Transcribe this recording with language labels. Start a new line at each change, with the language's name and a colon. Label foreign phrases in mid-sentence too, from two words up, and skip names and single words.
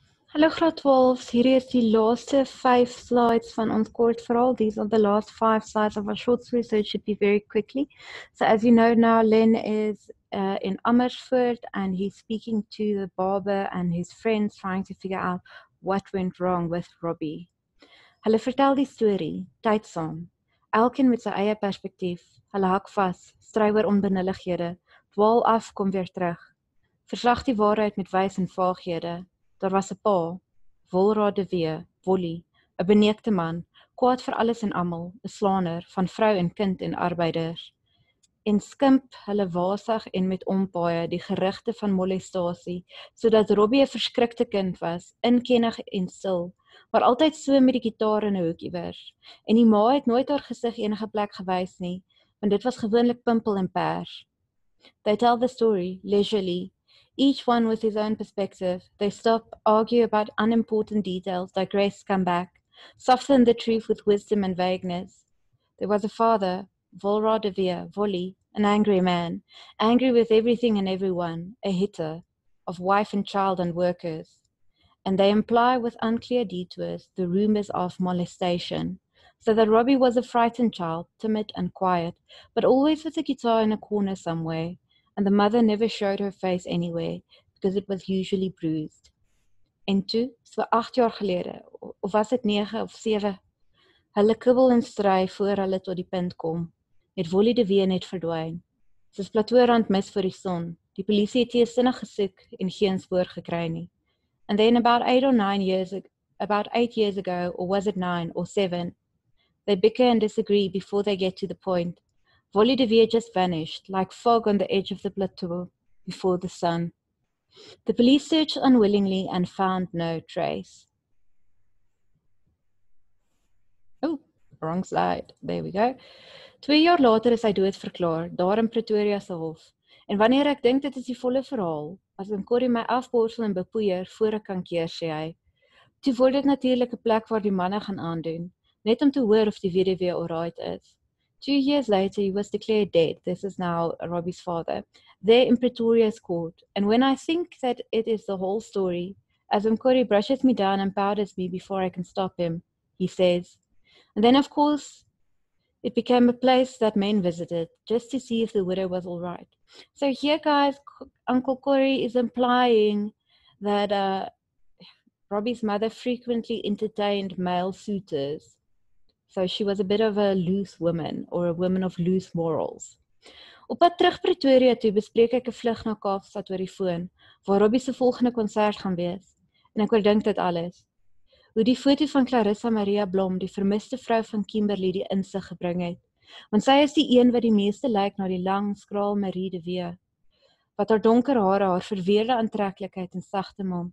Afrikaans: Hallo graad 12, hierdie is die laaste 5 slides van ons kort verhaal.
English: These are the last 5 slides of our short story, so it should be very quickly. So as you know now, Len is in Amersfoort and he's speaking to the barber and his friends trying to figure out what went wrong with Robbie.
Afrikaans: Hulle vertel die storie, tydsaam. Elkeen met sy eie perspektief. Hulle hak vas, stry oor onbenullighede, dwaal af, kom weer terug. Verslag die waarheid met wys en vaaghede. Daar was 'n pa, Robbie de Wee, Wollie, 'n beneekte man, kwaad vir alles en almal, 'n slaaner van vrou en kind en arbeiders. En skimp hulle wasig en met ompaaie die gerugte van molestasie, sodat Robbie 'n verskrikte kind was, inkennig en stil, maar altyd so met die gitaar in 'n hoek iewers. En die ma het nooit haar gesig enige plek gewys nie, want dit was gewoonlik pimpel en pers.
English: They tell the story leisurely, each one with his own perspective. They stop, argue about unimportant details, digress, come back, soften the truth with wisdom and vagueness. There was a father, Robbie de Wee, Wollie, an angry man, angry with everything and everyone, a hitter, of wife and child and workers. And they imply with unclear detours the rumors of molestation, so that Robbie was a frightened child, timid and quiet, but always with a guitar in a corner somewhere, and the mother never showed her face anywhere, because it was usually bruised.
Afrikaans: En toe, so 8 jaar gelede, of was dit 9 of 7, hulle kibbel en stry voor hulle tot die punt kom, het Wollie de Wee net verdwyn. Soos plateaurand mis vir die son, die polisie het teesinnig gesoek en geen spoor gekry nie.
English: And then about 8 years ago, or was it 9 or 7, they bicker and disagree before they get to the point. Robbie de Wee just vanished, like fog on the edge of the plateau before the sun. The police searched unwillingly and found no trace. Oh, wrong slide. There we go.
Afrikaans: 2 jaar later is hy doodverklaar, daar in Pretoria se hof. En wanneer ek dink dit is die volle verhaal, as Corrie my afborsel en bepoeier voor ek kan keer, sê hy. Toe word dit natuurlik 'n plek waar die manne gaan aandoen, net om te hoor of die weduwee alright is.
English: 2 years later, he was declared dead. This is now Robbie's father, there in Pretoria's court. And when I think that it is the whole story, as Corrie brushes me down and powders me before I can stop him, he says. And then, of course, it became a place that men visited, just to see if the widow was all right. So here, guys, Uncle Corey is implying that Robbie's mother frequently entertained male suitors. So she was a bit of a loose woman, or a woman of loose morals.
Afrikaans: Op pad terug Pretoria toe bespreek ek 'n vlug na Kaapstad oor die foon, waar Robbie se volgende konsert gaan wees. En ek oordink dit alles. Hoe die foto van Clarissa Maria Blom, die vermiste vrou van Kimberley, die insig gebring het. Want sy is die een wat die meeste lyk na die lang, skraal Marie de Wee, wat haar donker hare, haar verweerde aantreklikheid en sagte mond.